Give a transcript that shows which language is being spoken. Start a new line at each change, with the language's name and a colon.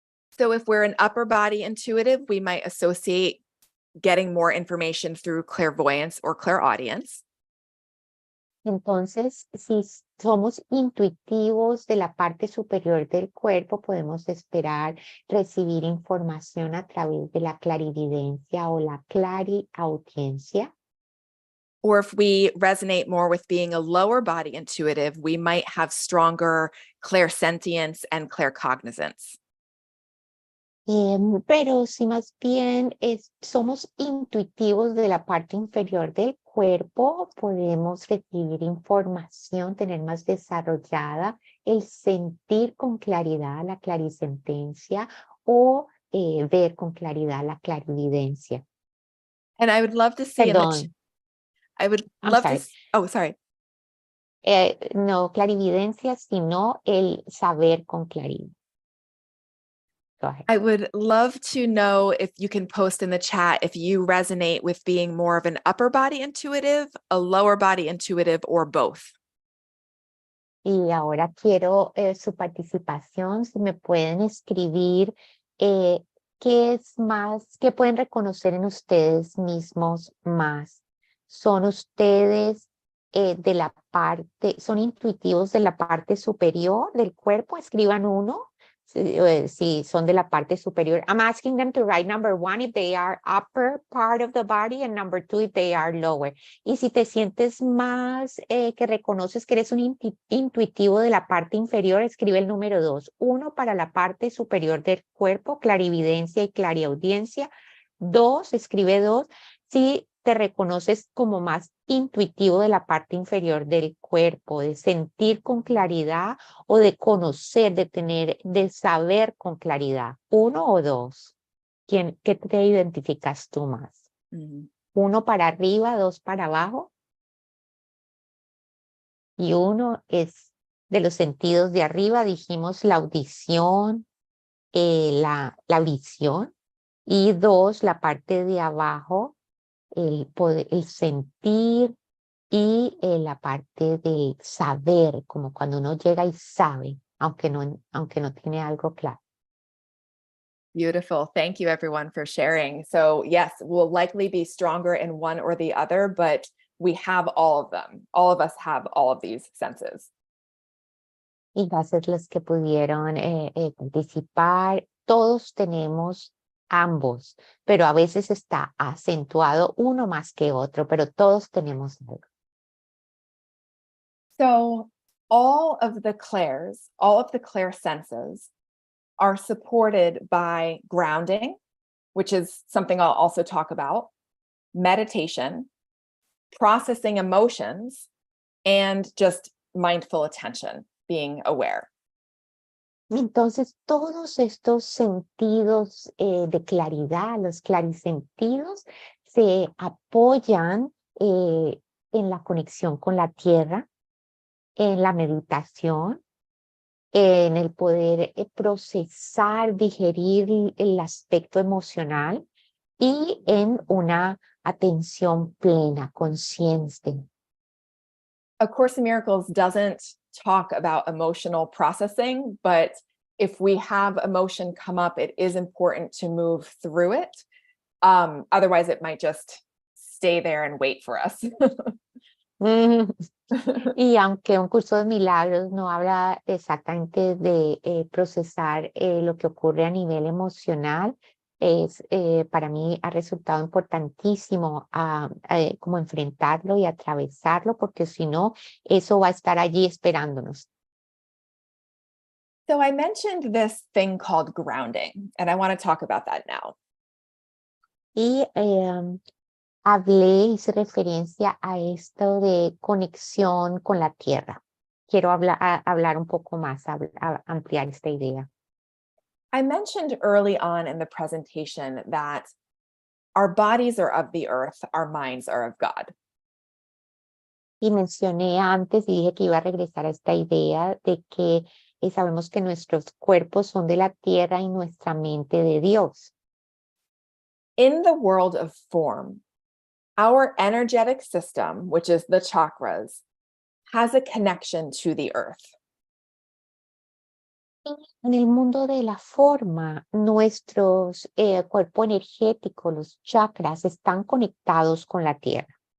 English: So if we're an upper body intuitive, we might associate getting more information through clairvoyance or clairaudience.
Spanish: Entonces, si somos intuitivos de la parte superior del cuerpo, podemos esperar recibir información a través de la clarividencia o la clariaudiencia.
English: Or if we resonate more with being a lower body intuitive, we might have stronger clairsentience and claircognizance.
Spanish: Pero si más bien somos intuitivos de la parte inferior del cuerpo, podemos recibir información, tener más desarrollada el sentir con claridad, la clarisentencia, o ver con claridad, la clarividencia.
English: And I would love to see
Spanish: Perdón,
English: I would I'm love sorry. to, oh, sorry.
Spanish: No clarividencia, sino el saber con claridad.
English: Go ahead. I would love to know if you can post in the chat if you resonate with being more of an upper body intuitive, a lower body intuitive, or both.
Spanish: Y ahora quiero su participación, si me pueden escribir qué es más, qué pueden reconocer en ustedes mismos más. ¿Son ustedes de la parte, son intuitivos de la parte superior del cuerpo? Escriban uno. Si son de la parte superior.
English: I'm asking them to write number 1 if they are upper part of the body and number 2 if they are lower.
Spanish: Y si te sientes más que reconoces que eres un intuitivo de la parte inferior, escribe el número 2. 1 para la parte superior del cuerpo, clarividencia y clariaudiencia. 2, escribe 2. Si te reconoces como más intuitivo de la parte inferior del cuerpo, de sentir con claridad o de conocer, de saber con claridad. 1 o 2. ¿Qué te identificas tú más? 1 para arriba, 2 para abajo. Y 1 es de los sentidos de arriba, dijimos la audición, la visión. Y 2, la parte de abajo, el sentir y la parte del saber, como cuando uno llega y sabe, aunque no tiene algo claro.
English: Beautiful. Thank you, everyone, for sharing. So yes, we'll likely be stronger in one or the other, but we have all of them. All of us have all of these senses.
Spanish: Y gracias a los que pudieron participar. Todos tenemos ambos, pero a veces está acentuado uno más que otro, pero todos tenemos algo.
English: So all of the clair senses are supported by grounding, which is something I'll also talk about, meditation, processing emotions, and just mindful attention, being aware.
Spanish: Entonces, todos estos sentidos de claridad, los clarisentidos, se apoyan en la conexión con la tierra, en la meditación, en el poder procesar, digerir el aspecto emocional y en una atención plena, consciente.
English: A Course in Miracles doesn't talk about emotional processing, but if we have emotion come up, it is important to move through it. Otherwise, it might just stay there and wait for us.
Spanish: Y aunque un curso de milagros no habla exactamente de procesar lo que ocurre a nivel emocional, para mí ha resultado importantísimo como enfrentarlo y atravesarlo, porque si no, eso va a estar allí esperándonos.
English: So I mentioned this thing called grounding, and I want to talk about that now.
Spanish: Y hice referencia a esto de conexión con la tierra. Quiero hablar un poco más, ampliar esta idea.
English: I mentioned early on in the presentation that our bodies are of the earth, our minds are of God.
Spanish: Y mencioné antes y dije que iba a regresar a esta idea de que sabemos que nuestros cuerpos son de la tierra y nuestra mente de Dios.
English: In the world of form, our energetic system, which is the chakras, has a connection to the earth.
Spanish: En el mundo de la forma, nuestros cuerpo energético, los chakras, están conectados con la tierra.